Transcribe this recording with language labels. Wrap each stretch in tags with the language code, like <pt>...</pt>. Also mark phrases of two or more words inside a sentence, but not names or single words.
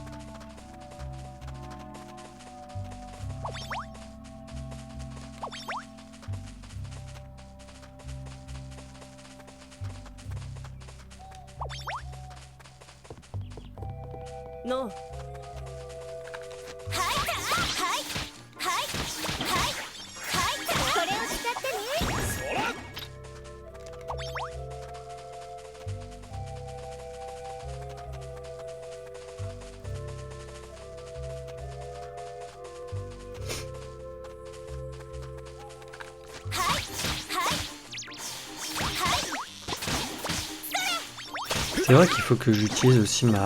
<fr>Non.</fr> <ja>これを使ってね。</ja> <fr>C'est vrai qu'il faut que j'utilise aussi</fr>